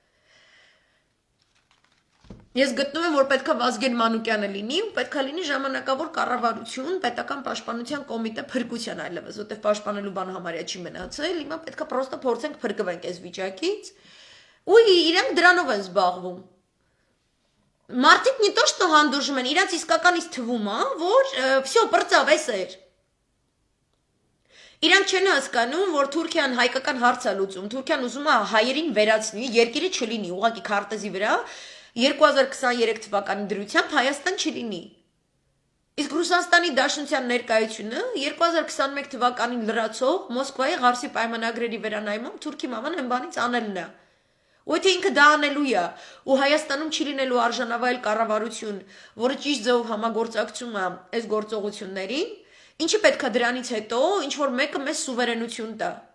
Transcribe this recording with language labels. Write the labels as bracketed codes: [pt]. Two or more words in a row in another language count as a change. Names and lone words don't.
[hy] Ես գտնում եմ, որ պետքա Վազգեն Մանուկյանը լինի ու պետքա լինի ժամանակավոր կառավարություն, պետական պաշտպանության կոմիտե փրկության այլևս, որտեղ պաշտպանելու բան համարյա չի մնացել, հիմա պետքա պրոստը փորձենք փրկվենք այս վիճակից ու իրենք դրանով են զբաղվում։ Մարդիկ [ru] не то что [hy] հանդուրժում են, իրանց իսկականից թվում է, որ всё բրծավ էսեր։ Իրանք չեն հասկանում, որ Թուրքիան հայկական հարց է լուծում, Թուրքիան ուզում է հայերին վերացնի, երկիրը չլինի, ուղղակի քարտեզի վրա 2023 թվականի դրությամբ Հայաստան չլինի։ Իսկ Ռուսաստանի Դաշնության ներկայությունը 2021 թվականին լրացող Մոսկվայի Ղարսի պայմանագրերի վերանայմամբ Թուրքի մաման այն բանից անելն է։ Ու եթե ինքը դա անելու է, ու Հայաստանում չի լինելու արժանավայել կառավարություն, որը ճիշտ ձևով համագործակցում է այս գործողություններին, ինչի պետք է դրանից հետո ինչ որ մեկը մեզ սուվերենություն տա։